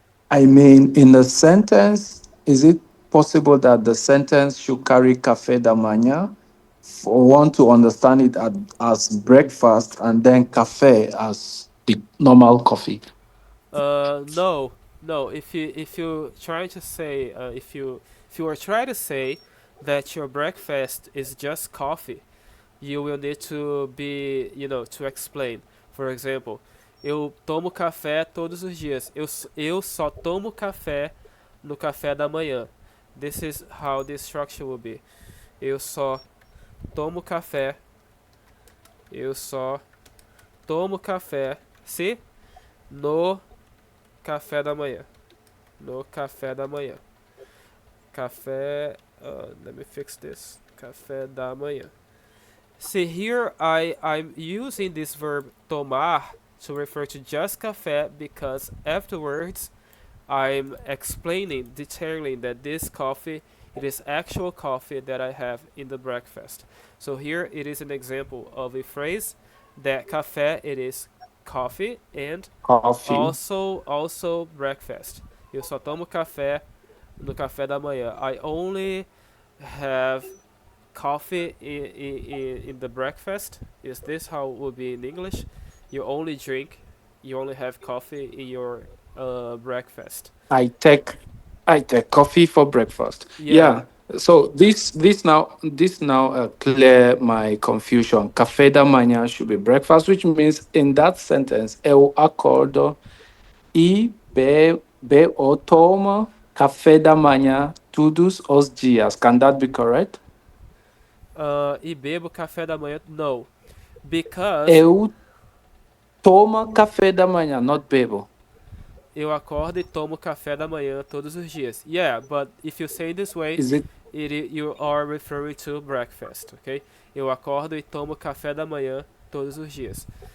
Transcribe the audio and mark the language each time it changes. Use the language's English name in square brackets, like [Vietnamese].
[English] I mean, in a sentence, is it possible that the sentence should carry café da manhã for one to understand it as breakfast and then café as the normal coffee? No, no. If you trying to say if you are trying to say that your breakfast is just coffee, you will need to be, to explain. For example, [Portuguese] eu tomo café todos os dias. Eu só tomo café no café da manhã. [English] This is how the structure will be. [Portuguese] Eu só tomo café. Eu só tomo café. Se no café da manhã. No café da manhã. Café. [English] Let me fix this. Café da manhã. See here, I'm using this verb tomar to refer to just café because afterwards I'm explaining, detailing that this coffee, it is actual coffee that I have in the breakfast. So here it is an example of a phrase that café it is coffee and Coffee. also breakfast. [Portuguese] Eu só tomo café no café da manhã. [English] I only have coffee in the breakfast. Is this how it would be in English? You only drink, you only have coffee in your breakfast. I take I take coffee for breakfast. Yeah. Yeah. So this now clear my confusion. Café da manhã should be breakfast, which means in that sentence, [Portuguese] eu acordo e be toma café da manhã todos os dias. [English] Can that be correct? [Portuguese] E bebo café da manhã? [English] No. Because [Portuguese] Eu tomo café da manhã, not bebo. eu acordo e tomo café da manhã todos os dias. [English] Yeah, but if you say this way, Is it you are referring to breakfast, okay? [Portuguese] Eu acordo e tomo café da manhã todos os dias.